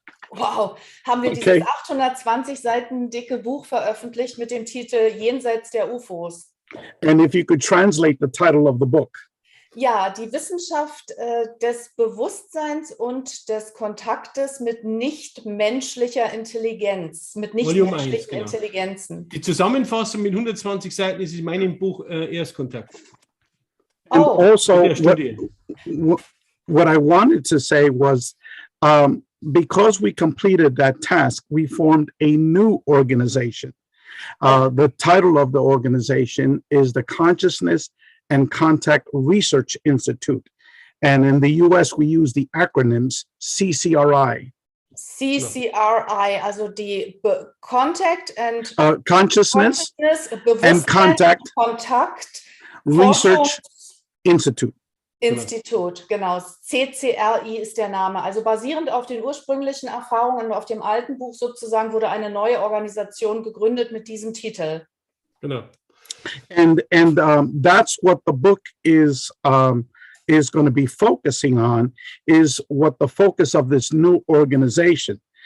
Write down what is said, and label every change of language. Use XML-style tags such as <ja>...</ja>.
<de>Wow, haben wir dieses 820 Seiten dicke Buch veröffentlicht mit dem Titel Jenseits der UFOs.</de> <en>And if you could translate the title of the book.</en> <de>Ja, die Wissenschaft des Bewusstseins und des Kontaktes mit nichtmenschlicher Intelligenz, mit nichtmenschlichen Intelligenzen. Die Zusammenfassung mit 120 Seiten ist in meinem Buch Erstkontakt.</de> <en>And also, what I wanted to say was, because we completed that task, we formed a new organization. The title of the organization is the Consciousness and Contact Research Institute. And in the US, we use the acronyms CCRI.</en> <de>CCRI, also die Contact and</de> <en>Consciousness and Contact Research Institute.</en> <de>Institut, genau. CCRI ist der Name. Also basierend auf den ursprünglichen Erfahrungen und auf dem alten Buch sozusagen wurde eine neue Organisation gegründet mit diesem Titel. Genau.</de> <en>And that's what the book is is going to be focusing on is what the focus of this new organization.</en>